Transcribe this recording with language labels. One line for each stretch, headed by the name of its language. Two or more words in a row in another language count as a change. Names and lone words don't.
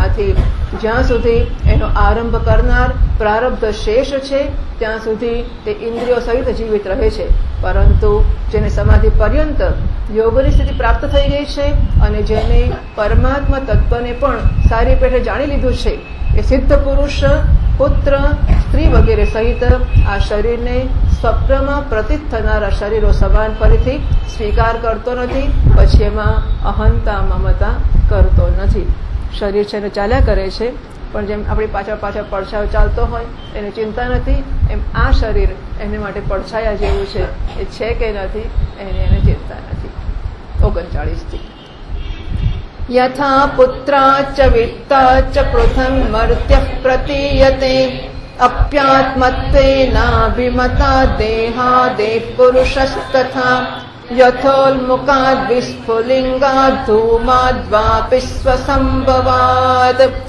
Gujarati: આથી જ્યાં સુધી એનો આરંભ કરનાર પ્રારબ્ધ શેષ છે ત્યાં સુધી તે ઇન્દ્રિયો સહિત જીવિત રહે છે, પરંતુ જેને સમાધિ પર્યંત યોગની સ્થિતિ પ્રાપ્ત થઈ ગઈ છે અને જેને પરમાત્મા તત્વને પણ સારી પેઠે જાણી લીધું છે એ સિદ્ધ પુરુષ પુત્ર સ્ત્રી વગેરે સહિત આ શરીરને સ્વપ્નમાં પ્રતીત થનારા શરીરો સમાન ફરીથી સ્વીકાર કરતો નથી, પછી એમાં અહંતા મમતા કરતો નથી. શરીર છે એને ચાલ્યા કરે છે પણ જેમ આપણી પાછળ પડછાયો ચાલતો હોય એને ચિંતા નથી, એમ આ શરીર એને માટે પડછાયા જેવું છે, એ છે કે નથી એને ચિંતા નથી.
Sanskrit: 39 થી यथा पुत्राच्च वित्ताच्च पृथन्मर्त्यः प्रतीयते अप्यात्मत्वेनाभिमता देहादेः पुरुषस्तथा यथोल्मुखाद् विस्फुलिङ्गाद् धूमाद्वापि स्वसम्भवात्